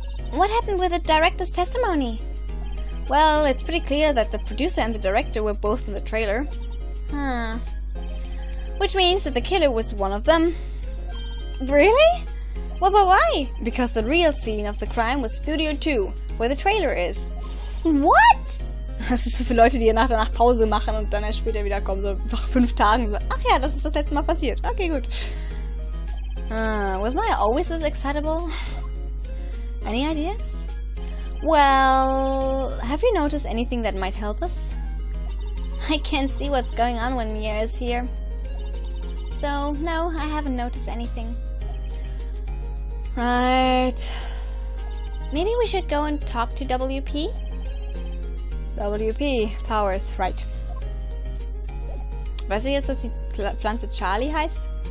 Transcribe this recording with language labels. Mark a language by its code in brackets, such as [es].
[en] What happened with the director's testimony? Well, it's pretty clear that the producer and the director were both in the trailer. Huh. Which means that the killer was one of them. Really? Well, but why? Because the real scene of the crime was Studio 2, where the trailer is. What? [de] Das ist so für Leute, die nach der Nacht Pause machen und dann erst später wiederkommen, so nach 5 Tagen. So, ach ja, das ist das letzte Mal passiert. Okay, gut. [en] Was Maya always this excitable? Any ideas? Well, have you noticed anything that might help us? I can't see what's going on when Mia is here. So, no, I haven't noticed anything. Right. Maybe we should go and talk to WP? WP, Powers, right. [de] Weißt du jetzt, dass die Pflanze Charlie heißt?